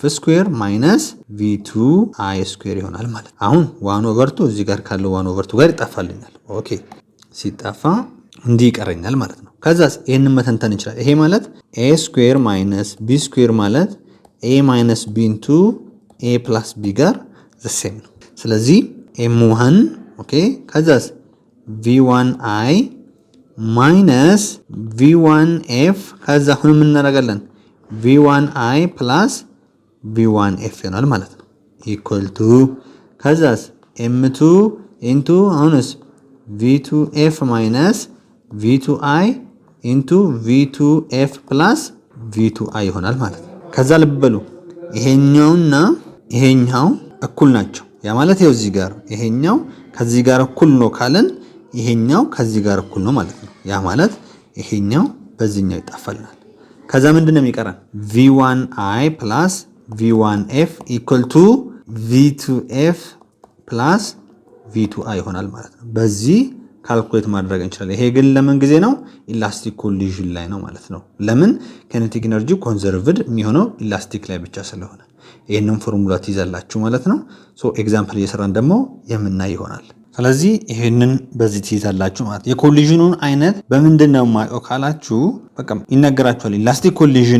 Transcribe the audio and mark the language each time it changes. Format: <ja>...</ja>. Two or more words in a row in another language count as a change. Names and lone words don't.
<en>square minus v2i square</en> <am>ይሆናል ማለት። አሁን 1/2 እዚህ ጋር ካለው 1/2 ጋር ይጣፋልኛል። ኦኬ ሲጣፋ እንዲህ ይቀረኛል ማለት ነው። ከዛስ ይሄንን መተንተን እንችላለን። ይሄ ማለት</am> <en>a square minus b square</en> <am>ማለት</am> <en>a minus b into a plus b</en> <am>ጋር</am> <en>the same</en> <am>ነው። ስለዚህ m1 ኦኬ ከዛስ</am> <en>v1i minus v1f</en> <am>ከዛ አሁን ምን እናደርጋለን?</am> <en>v1i plus v1f</en> <am>ይሆናል ማለት ነው</am> <en>equal to</en> <am>ከዛስ m2 ኢንቱ አሁንስ v2f</am> <en>minus v2i into v2f plus v2i</en> <am>ይሆናል ማለት ነው። ከዛ ልብ በሉ ይሄኛውና ይሄኛው እኩል ናቸው። ያ ማለት ይኸው እዚህ ጋር ይሄኛው ከዚህ ጋር እኩል ነው ካለን ይሄኛው ከዚህ ጋር እኩል ነው ማለት ነው። ያ ማለት ይሄኛው በዚህኛው ይጣፋልናል። ከዛ ምንድነው የሚቀረን?</am> <en>v1i plus v1f equal to v2f plus v2i</en> <am>ይሆናል ማለት ነው። በዚህ ካልኩሌት ማድረግ እንችላለን። ይሄ ግን ለምን ጊዜ ነው?</am> <en>elastic collision</en> <am>ላይ ነው ማለት ነው። ለምን?</am> <en>kinetic energy conserved</en> <am>የሚሆነው ኢላስቲክ ላይ ብቻ ስለሆነ ይሄንን ፎርሙላ ትይዛላችሁ ማለት ነው።</am> <en>so example</en> <am>እየሰራን ደግሞ የምናይ ይሆናል። ስለዚህ ይሄንን በዚህ ትይዛላችሁ ማለት ነው። የኮሊዥኑን አይነት በምንድነው ማየው ካላችሁ በቃ ይነገራችኋል።</am> <en>elastic collision</en>